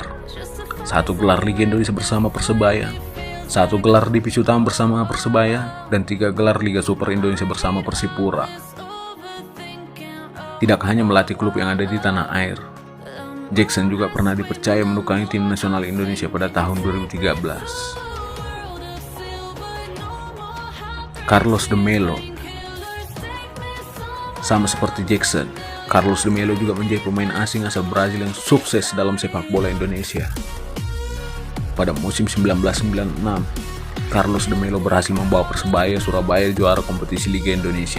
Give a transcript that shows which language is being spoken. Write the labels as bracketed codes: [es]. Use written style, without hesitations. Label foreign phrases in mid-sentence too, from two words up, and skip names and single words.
[id] 1 gelar Liga Indonesia bersama Persebaya, 1 gelar Divisi Utama bersama Persebaya, dan 3 gelar Liga Super Indonesia bersama Persipura. Tidak hanya melatih klub yang ada di tanah air, Jackson juga pernah dipercaya menukangi tim nasional Indonesia pada tahun 2013. Carlos de Melo. Sama seperti Jackson, Carlos de Melo juga menjadi pemain asing asal Brazil yang sukses dalam sepak bola Indonesia. Pada musim 1996, Carlos de Melo berhasil membawa Persebaya Surabaya juara kompetisi Liga Indonesia.